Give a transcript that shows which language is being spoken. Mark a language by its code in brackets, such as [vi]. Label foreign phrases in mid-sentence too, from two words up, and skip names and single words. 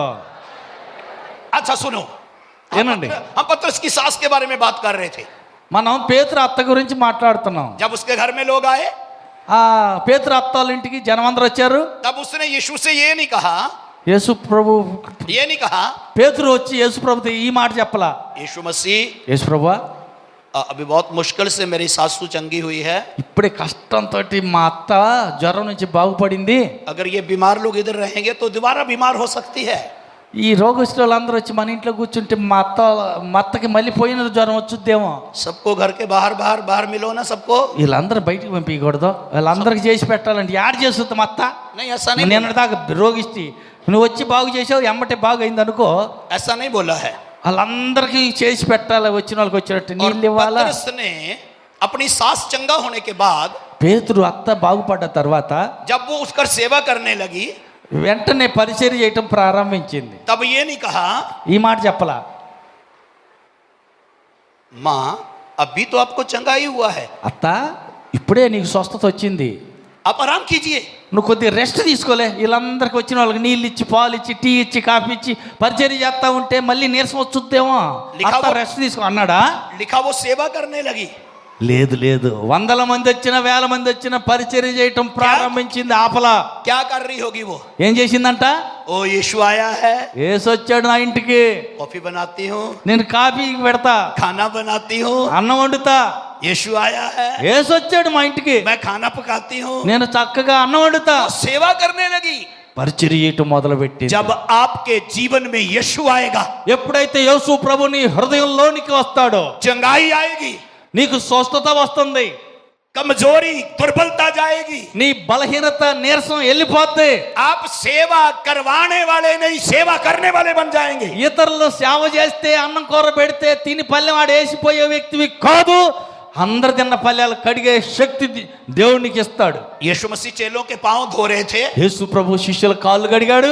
[hi] अच्छा सुनो, [te] ఏనండి, [hi] हम पतरस की सास के बारे में बात कर रहे थे. [te] మనం పేతురు అత్త గురించి మాట్లాడుతున్నాం. [hi] जब उसके घर में लोग आए, [te] ఆ పేతురు అత్త వాళ్ళ ఇంటికి జనం అందరూ వచ్చారు. [hi] तब उसने यीशु से ये नहीं कहा, [te] యేసు ప్రభు [hi] ये नहीं कहा, [te] పేతురు వచ్చి యేసు ప్రభుతో ఈ మాట చెప్పలా, [hi] यीशु मसीह [te] యేసు ప్రభువా [hi] अभी बहुत मुश्किल से मेरी सासू चंगी हुई है, [te] ఇప్పుడే కష్టంతో మా అత్త జ్వరం నుంచి బాగుపడింది. [hi] अगर ये बीमार लोग इधर रहेंगे तो दोबारा बीमार हो सकती है. [te] ఈ రోగస్తులు వాళ్ళందరూ వచ్చి మన ఇంట్లో కూర్చుంటే మా అత్తకి మళ్ళీ పోయిన జ్వరం వచ్చుద్దేమో. [hi] सबको घर के बाहर बाहर बाहर मिलो ना सबको. [te] వీళ్ళందరూ బయటికి పంపించకూడదు, వాళ్ళందరికి చేసి పెట్టాలంటే యాడ్ చేస్తుంది మా అత్త. [hi] नहीं ऐसा नहीं, [te] నేను దాకా రోగిష్టి నువ్వు వచ్చి బాగు చేసావు, ఎమ్మటే బాగు అయింది అనుకో, [hi] ऐसा नहीं बोला है. [te] వాళ్ళందరికీ చేసి పెట్టాలి, వచ్చిన వాళ్ళకి వచ్చినట్టు [hi] और [te] నీళ్ళు ఇవ్వాలా. [hi] पतरस ने अपनी सास चंगा होने के बाद [te] పేతురు అత్త బాగుపడ్డ తర్వాత [hi] जब वो उसका सेवा करने लगी, [te] వెంటనే పరిచర్య చేయటం ప్రారంభించింది. [hi] तब ये नहीं कहा, [te] ఈ మాట చెప్పలా, [hi] माँ अभी तो आपको चंगा ही हुआ है, [te] అత్త ఇప్పుడే నీకు స్వస్థత వచ్చింది, [hi] आप आराम कीजिए. [te] నువ్వు కొద్దిగా రెస్ట్ తీసుకోలే. వీళ్ళందరికి వచ్చిన వాళ్ళకి నీళ్ళు ఇచ్చి, పాలు ఇచ్చి, టీ ఇచ్చి, కాఫీ ఇచ్చి పరిచర్య చేస్తా ఉంటే మళ్ళీ నీరసం వచ్చుద్దేమో, అత్త రెస్ట్ తీసుకో అన్నాడా? [hi] लिखा वो सेवा करने लगी. [te] లేదు, వందల మంది వచ్చిన, వేల మంది వచ్చిన పరిచర్య చేయటం ప్రారంభించింది. ఆపలా. [hi] क्या कर रही होगी वो? [te] ఏం చేసిందంట? [hi] ओ यीशु आया है, [te] యేసు వచ్చాడు నా ఇంటికి, [hi] कॉफी बनाती हूँ, [te] నేను కాఫీ పెడతా, [hi] खाना बनाती हूँ. [te] అన్నం వండుతా. [hi] यीशु आया है, [te] యేసు వచ్చాడు మా ఇంటికి, [hi] मैं खाना पकाती हूँ. [te] నేను చక్కగా అన్నం వండుతా. [hi] सेवा करने लगी. [te] పరిచర్య చేయటం మొదలు పెట్టింది. [hi] जब आपके जीवन में यीशु आएगा, [te] ఎప్పుడైతే యేసు ప్రభు నీ హృదయంలోనికి వస్తాడో [hi] चंगाई आएगी, [te] నీకు స్వస్థత వస్తుంది, [hi] कमजोरी दुर्बलता जाएगी, [te] నీ బలహీనత నీరసం వెళ్ళిపోద్ది. [hi] आप सेवा करवाने वाले नहीं सेवा करने वाले बन जाएंगे. [te] ఇతరులు సేవ చేస్తే, అన్నం కూర పెడితే తిని పల్లెం వాడు వేసిపోయే వ్యక్తివి కాదు, అందరు తిన్న పల్లెలు కడిగే శక్తి దేవునికి ఇస్తాడు. [hi] यीशु मसीह चेलों के पांव धो रहे थे. [te] యేసు ప్రభు శిష్యుల కాళ్ళు కడిగాడు.